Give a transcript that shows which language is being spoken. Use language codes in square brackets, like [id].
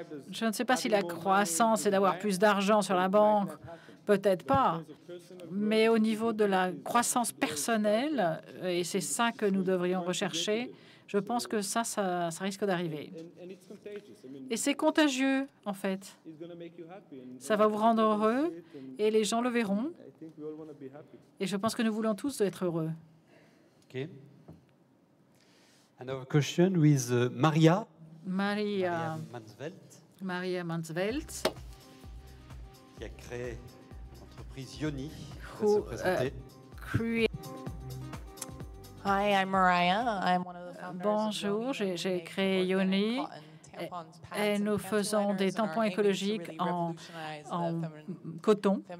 [fr] Je ne sais pas si la croissance est d'avoir plus d'argent sur la banque, peut-être pas, mais au niveau de la croissance personnelle, et c'est ça que nous devrions rechercher, je pense que ça risque d'arriver. Et c'est contagieux, en fait. Ça va vous rendre heureux et les gens le verront. Et je pense que nous voulons tous être heureux. OK. [en] Another question with Maria Mansvelt. Maria Mansvelt. [fr] Qui a créé l'entreprise Yoni. Qui va se présenter. [en] Hi, I'm Mariah. I'm one of the founders. [fr] Bonjour, j'ai créé Yoni et nous faisons des tampons écologiques en coton.